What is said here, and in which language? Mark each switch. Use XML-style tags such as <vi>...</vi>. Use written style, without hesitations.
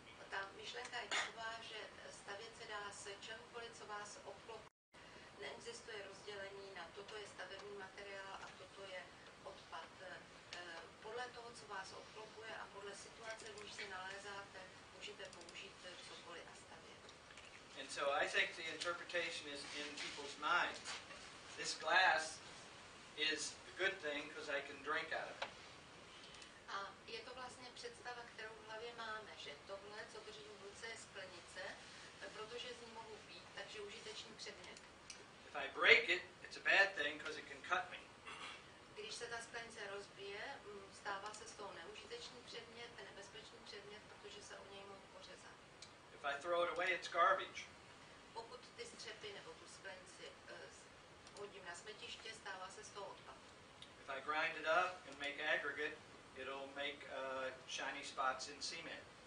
<cs>Ta myšlenka je taková, že stavět se dá z čehokoliv, co vás obklopí. Neexistuje rozdělení na toto je stavební materiál a toto je odpad. Podle toho, co vás obklopuje a podle situace, v níž se nalézáte, můžete použít cokoliv a stavět.</cs> <en>And so I think the interpretation is in people's minds. This glass is a good thing because I can drink out of it.</en> <cs>A je to vlastně představa, kterou v hlavě máme, že tohle, co držím v ruce, je sklenice, protože z ní mohu pít, takže užitečný předmět.</cs> <en>If I break it, it's a bad thing because it can cut me.</en> <cs>Když se ta sklenice rozbije, stává se z toho neužitečný předmět, nebezpečný předmět, protože se o něj mohu pořezat.</cs> <en>If I throw it away, it's garbage.</en> <cs>Pokud ty střepy nebo tu sklenici hodím na smetiště, stává se z toho odpad.</cs> <en>If I grind it up and make aggregate, it'll make shiny spots in cement.</en>